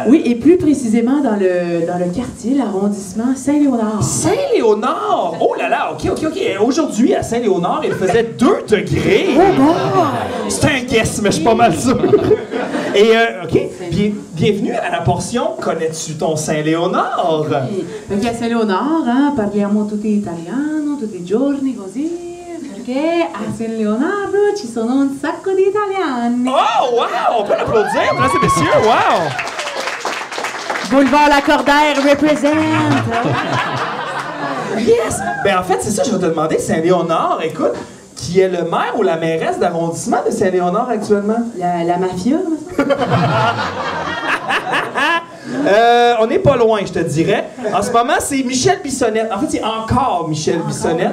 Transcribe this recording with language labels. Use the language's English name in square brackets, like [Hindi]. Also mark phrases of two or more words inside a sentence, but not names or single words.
[French] Oui, et plus précisément dans le quartier, l'arrondissement Saint-Léonard. Saint-Léonard! Oh là là, OK. Aujourd'hui, à Saint-Léonard, il faisait 2 degrés. C'est un guess, mais je suis pas mal sûr. Et, OK, bienvenue à la portion « Connais-tu ton Saint-Léonard? » [Italian] Perché a Saint-Léonard, parliamo tutti italiano, tutti i giorni così, perché a San Leonardo ci sono un sacco di italiani. [French] Oh, wow! On peut l'applaudir, mesdames et messieurs, wow! Boulevard Lacordaire represent! Yes! Ben en fait, c'est ça, je vais te demander, Saint-Léonard, écoute, qui est le maire ou la mairesse d'arrondissement de Saint-Léonard actuellement? La mafia, On n'est pas loin, je te dirais. En ce moment, c'est Michel Bissonnette. En fait, c'est encore Michel Bissonnette.